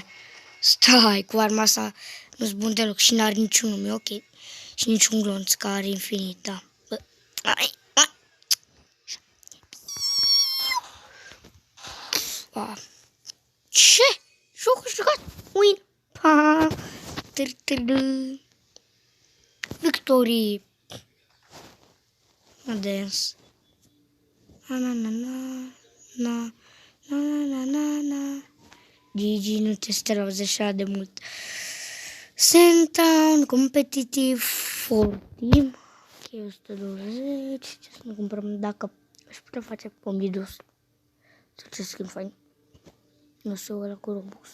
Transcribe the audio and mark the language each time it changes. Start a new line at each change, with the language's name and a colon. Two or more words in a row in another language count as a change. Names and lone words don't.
Romanian: Stai, cu arma asta nu-s bun deloc și n-are niciun nume, ok. Și niciun glonț, care are infinit, da. Ce? Jocul jucat?
English: Win. Pa. Victory. Dance. Na na na na na na na na na.
Romanian: Gigi, nu te strauzi așa de mult. Sandtown, competitiv, 40. Ok, 120. Ce să ne cumpărăm dacă aș putea face pomidus. Sau ce schimb fain. Nu știu, ăla cu Robux.